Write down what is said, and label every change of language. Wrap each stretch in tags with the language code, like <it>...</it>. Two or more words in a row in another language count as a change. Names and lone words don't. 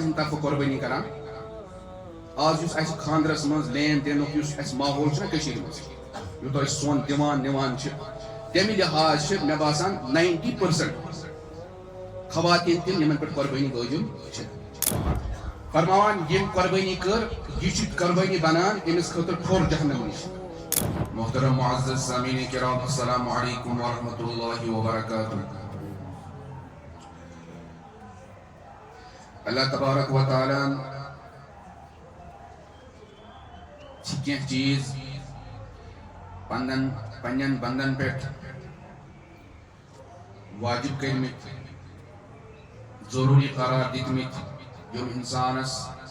<ks>ہٕنٛدِ طرفہٕ قۄربٲنی کران آز یُس اَسہِ خانٛدرس منٛز لین دینُک یُس اَسہِ ماحول چھُنہ کٔشیٖرِ منٛز یوٗتاہ أسۍ سۄن دِوان نِوان چھِ تَمہِ لحاظ چھِ مےٚ باسان 90% خواتیٖن تِم یِمن پٮ۪ٹھ قۄربٲنی وٲجِب چھِ فرماوان ییٚمۍ قۄربٲنی کٔر یہِ چھُ قۄربٲنی بنان أمِس خٲطرٕ ٹھوٚر جہنم نِش</ks> <ur>محترم معزز سامعین کرام</ur> <ar>السلام علیکم ورحمۃ اللہ وبرکاتہ</ar> <ks>اللہ تبارک و تعالیٰ چھِ کینٛہہ چیٖز پننٮ۪ن بندن پٮ۪ٹھ واجب کٔرمٕتۍ ضروٗری قرار دِتمٕتۍ یِم اِنسانس</ks>